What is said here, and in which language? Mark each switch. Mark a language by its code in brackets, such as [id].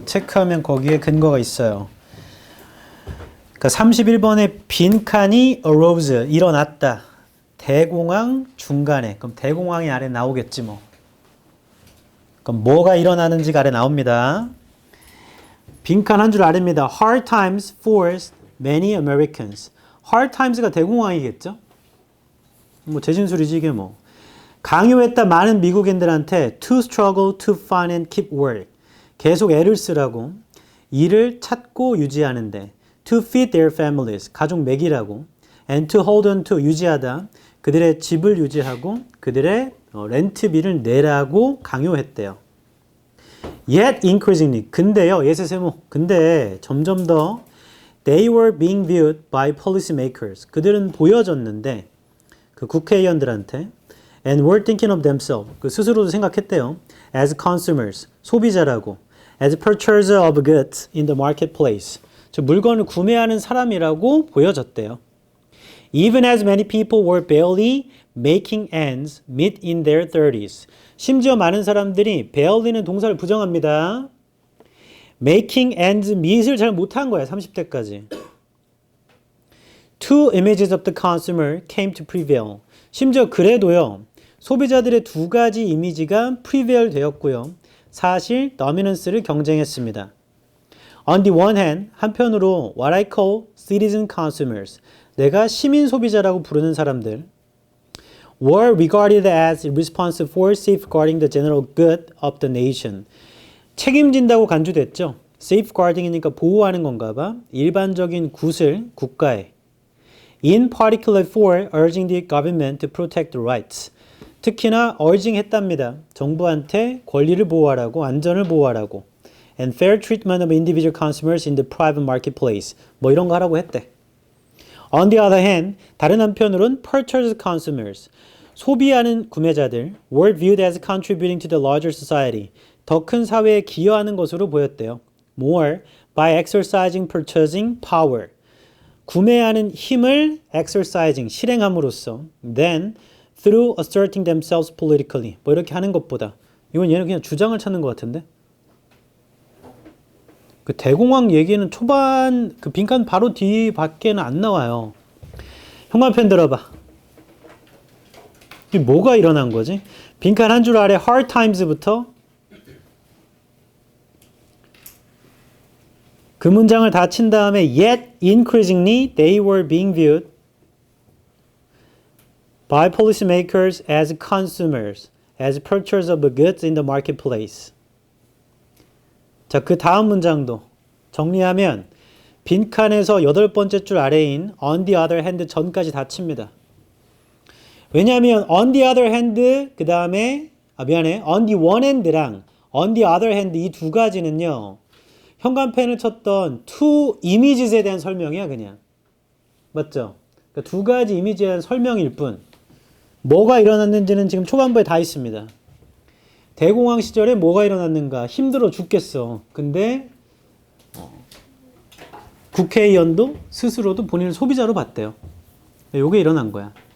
[ko] 체크하면 거기에 근거가 있어요. 그러니까 31번에 빈칸이 [en] arose, [ko] 일어났다. 대공황 중간에. 그럼 대공황이 아래 나오겠지 뭐. 그럼 뭐가 일어나는지가 아래 나옵니다. 빈칸 한 줄 아래입니다. [en] Hard times forced many Americans. Hard times [ko] 가 대공황이겠죠? 뭐 재진술이지 이게 뭐. 강요했다 많은 미국인들한테 [en] to struggle, to find and keep work. [ko] 계속 애를 쓰라고. 일을 찾고 유지하는데. [en] to feed their families. [ko] 가족 먹이라고. [en] and to hold on to. [ko] 유지하다. 그들의 집을 유지하고 그들의 렌트비를 내라고 강요했대요. [en] Yet increasingly. [ko] 근데요. 예세 세모. 근데 점점 더 [en] they were being viewed by policymakers. [ko] 그들은 보여졌는데 그 국회의원들한테 [en] and were thinking of themselves. [ko] 그 스스로도 생각했대요. [en] as consumers. [ko] 소비자라고. [en] as purchaser of goods in the marketplace. [ko] 저 물건을 구매하는 사람이라고 보여졌대요. [en] Even as many people were barely making ends meet in their 30s. [ko] 심지어 많은 사람들이 barely는 동사를 부정합니다. [en] making ends meet [ko] 을 잘 못한 거야. 30대까지. [en] Two images of the consumer came to prevail. [ko] 심지어 그래도요. 소비자들의 두 가지 이미지가 prevail 되었고요. 사실 dominance를 경쟁했습니다. [en] On the one hand, [ko] 한편으로 [en] what I call citizen consumers. [ko] 내가 시민 소비자라고 부르는 사람들 [en] were regarded as responsible for safeguarding the general good of the nation. [ko] 책임진다고 간주됐죠. safeguarding이니까 보호하는 건가 봐. 일반적인 굿을 국가에. [en] In particular for urging the government to protect the rights. [ko] 특히나 urging 했답니다. 정부한테 권리를 보호하라고, 안전을 보호하라고. [en] And fair treatment of individual consumers in the private marketplace. [ko] 뭐 이런 거 하라고 했대. [en] On the other hand, [ko] 다른 한편으로는 [en] purchased consumers, [ko] 소비하는 구매자들 [en] were viewed as contributing to the larger society, [ko] 더 큰 사회에 기여하는 것으로 보였대요. [en] More by exercising purchasing power. [ko] 구매하는 힘을 [en] exercising, [ko] 실행함으로써 [en] then through asserting themselves politically. [ko] 뭐 이렇게 하는 것보다. 이건 얘는 그냥 주장을 찾는 것 같은데. 그 대공황 얘기는 초반 그 빈칸 바로 뒤밖에는 안 나와요. 현관펜 들어봐. 이게 뭐가 일어난 거지? 빈칸 한 줄 아래 hard times부터 그 문장을 다 친 다음에 [en] yet increasingly they were being viewed by policymakers as consumers, as purchasers of goods in the marketplace. [ko] 자, 그 다음 문장도 정리하면 빈칸에서 8번째 줄 아래인 [en] on the other hand [ko] 전까지 다 칩니다. 왜냐하면 [en] on the other hand [ko] 그 다음에 [en] on the one hand [ko] 랑 on the other hand 이 두 가지는요. 현관펜을 쳤던 two images에 대한 설명이야 그냥. 맞죠? 그러니까 두 가지 이미지에 대한 설명일 뿐. 뭐가 일어났는지는 지금 초반부에 다 있습니다. 대공황 시절에 뭐가 일어났는가? 힘들어 죽겠어. 근데 국회의원도 스스로도 본인을 소비자로 봤대요. 요게 일어난 거야.